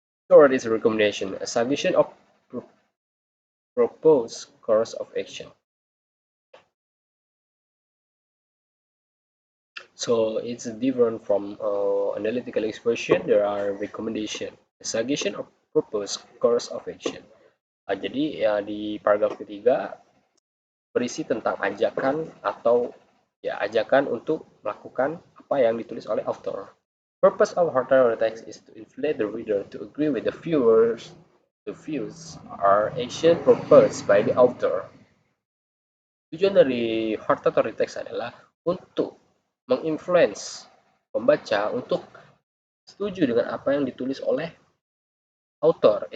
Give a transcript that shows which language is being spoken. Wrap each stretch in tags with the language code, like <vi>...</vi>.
<en>Third is recommendation, a suggestion of proposed course of action. So it's different from analytical exposition. There are recommendation, a suggestion of proposed course of action.</en> <id>Jadi ya di paragraf ketiga berisi tentang ajakan atau ya ajakan untuk melakukan apa yang ditulis oleh author.</id> <en>Purpose of hortatory text is to inflate the reader to agree with the views or action proposed by the author.</en> <id>Tujuan dari hortatory text adalah untuk menginfluence pembaca untuk setuju dengan apa yang ditulis oleh author.</id>